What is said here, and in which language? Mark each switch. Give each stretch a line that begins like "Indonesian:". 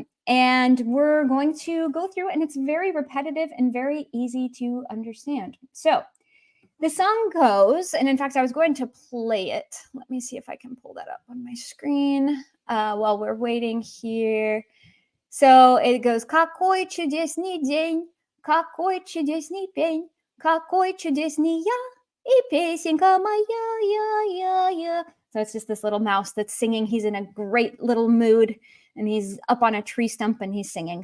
English: And we're going to go through, and it's very repetitive and very easy to understand. So the song goes, and in fact, I was going to play it. Let me see if I can pull that up on my screen while we're waiting here. So it goes,
Russian: Какой чудесный день, какой чудесный пень, какой чудесный я, и песенка моя, я.
English: So it's just this little mouse that's singing. He's in a great little mood, and he's up on a tree stump, and he's singing.